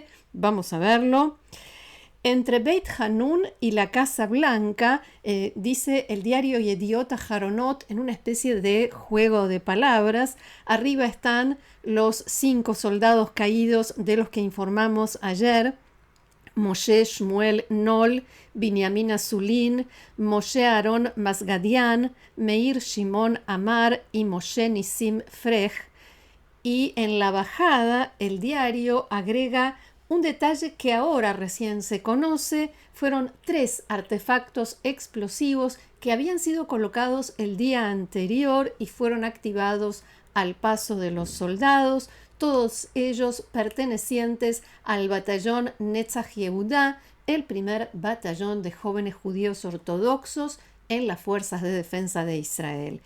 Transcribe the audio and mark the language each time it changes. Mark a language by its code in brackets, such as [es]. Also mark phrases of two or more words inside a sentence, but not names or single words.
[es] Vamos a verlo. Entre Beit Hanun y la Casa Blanca, dice el diario Yediot Aharonot, en una especie de juego de palabras, arriba están los 5 soldados caídos de los que informamos ayer: Moshe Shmuel Nol, Binyamin Azulin, Moshe Aaron Masgadian, Meir Shimon Amar y Moshe Nisim Frech. Y en la bajada, el diario agrega un detalle que ahora recién se conoce: fueron 3 artefactos explosivos que habían sido colocados el día anterior y fueron activados al paso de los soldados, todos ellos pertenecientes al batallón Netzach Yehudá, el primer batallón de jóvenes judíos ortodoxos en las fuerzas de defensa de Israel.